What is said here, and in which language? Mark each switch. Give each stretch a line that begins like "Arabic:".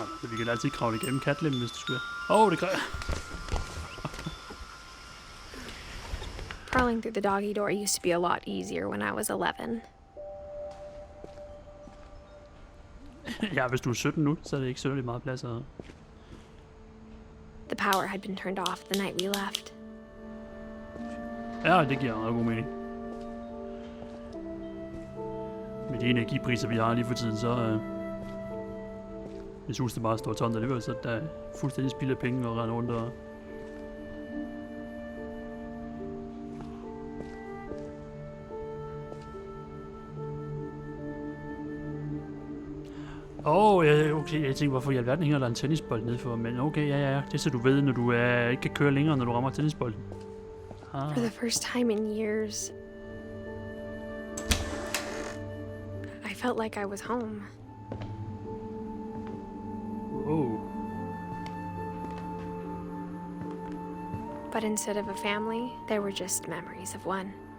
Danish: Vi kan altid kravle igennem katlemmen, hvis du skulle. Det kræver.
English: Crawling through the doggy door used to be a lot easier when I was 11.
Danish: Ja, hvis du er 17 nu, så er det ikke synderligt meget plads at...
English: The power had been turned off the night we left.
Danish: Ja, det giver meget god mening. Med de energipriser, vi har lige for tiden, så... Hvis huset bare står tomt alligevel, så der er fuldstændig spild af penge og rende rundt og... Okay, jeg tænker, hvorfor i alverden hænger der en tennisbold nede for, men okay, ja, det er så du ved, når du ikke kan køre længere, når du rammer tennisbolden.
English: For the first time in years, I felt like I was home. Oh. But instead of a family, there were just memories of one.